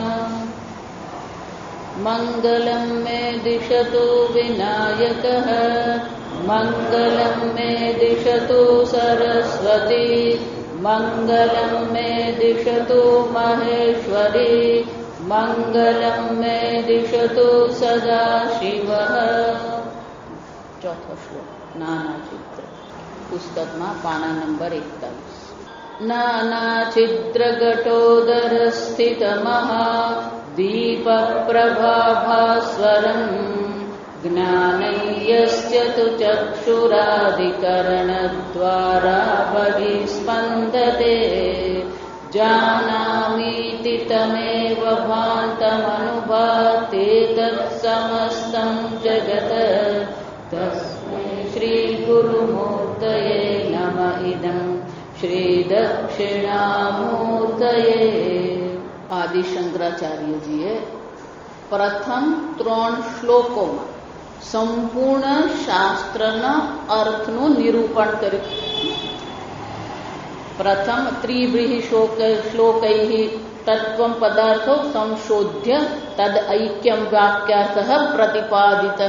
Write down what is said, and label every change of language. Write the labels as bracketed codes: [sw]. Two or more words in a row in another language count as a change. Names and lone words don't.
[sa] मङ्गलं मे दिशतु विनायकः मङ्गलं मे दिशतु सरस्वती मङ्गलं मे दिशतु महेश्वरी मङ्गलं मे दिशतु सदाशिवः। [gu] ચોથો શ્લોક નાનાચિત્ર પુસ્તકમાં પાના નંબર 41। [sa] नानाचिद्रघटोदरस्थितमहा दीपप्रभाभास्वरम् ज्ञानय्यस्य तु चक्षुरादिकरणद्वारा बहिस्पन्दते जानामीति तमेव भान्तमनुभाति तत्समस्तं जगत् तस्मै श्रीगुरुमूर्तये नमः। इदं श्रीदक्षिणामूर्तये। [gu] આદિ શંકરાચાર્યજીએ પ્રથમ 3 શ્લોકોમાં સંપૂર્ણ શાસ્ત્રના અર્થનું નિરૂપણ કર્યું. [sa] પ્રથમ ત્રિવ્રીહિ શ્લોકૈઃ તત્વં પદાર્થો સંશોધ્ય તદ ઐક્યમ વાક્યાર્થઃ પ્રતિપાદિતઃ.